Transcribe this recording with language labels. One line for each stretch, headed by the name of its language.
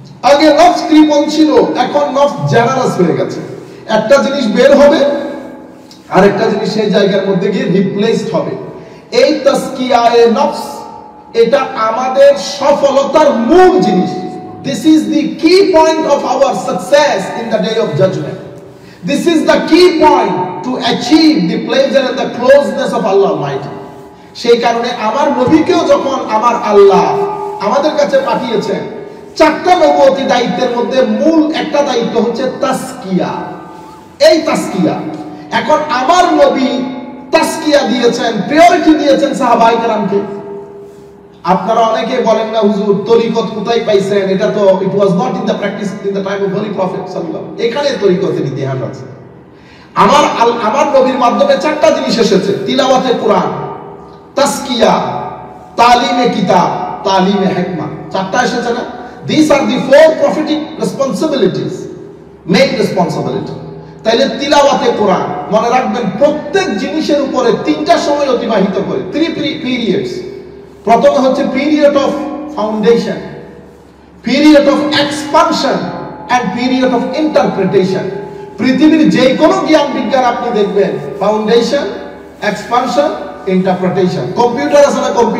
Bangla: আগে নফস কৃপণ ছিল, এখন নফস জেনারাস হয়ে গেছে। একটা জিনিস বের হবে, আরেকটা জিনিস সেই জায়গার মধ্যে গিয়ে রিপ্লেসড হবে। এই তাসকিয়ায়ে নফস, এটা আমাদের সফলতার মূল জিনিস।
English: This is the key point of our success in the day of judgment. This is the key point to achieve the pleasure and the closeness of Allah Almighty.
Bangla: সেই কারণে আমার নবীকেও যখন আমার আল্লাহ আমাদের কাছে পাঠিয়েছেন, 4টা নবুয়তি দায়িত্বের মধ্যে মূল একটা দায়িত্ব হচ্ছে তাসকিয়া। এই তাসকিয়া, এখন আমার নবী তাসকিয়া দিয়েছেন, প্রায়োরিটি দিয়েছেন সাহাবায়ে কেরামকে। আপনারা অনেকে বলেন না, হুজুর তরিকত কোথায় পাইছেন? এটা তো
English: It was not in the practice in the time of holy prophet সাল্লাল্লাহু আলাইহি ওয়াসাল্লাম।
Bangla: এখানে তরিকতের ইতিহাস আছে। আমার নবীর মাধ্যমে 4টা জিনিস এসেছে: তিলাওয়াতে কোরআন, তাসকিয়া, তালিমে কিতাব, তালিমে হিকমা। 4টা এসেছে না?
English: These are the 4 prophetic responsibilities, main responsibility.
Bangla: তাইলে তিলাওয়াতে কোরআন, মনে রাখবেন প্রত্যেক জিনিসের উপরে 3টা সময় অতিবাহিত করে,
English: 3 periods।
Bangla: প্রথমে হচ্ছে
English: Period of foundation, period of expansion and period of interpretation.
Bangla: পৃথিবীর যে কোনো জ্ঞান বিজ্ঞান আপনি দেখবেন, ফাউন্ডেশন, এক্সপানশন, ইন্টারপ্রিটেশন। কম্পিউটার আছে না?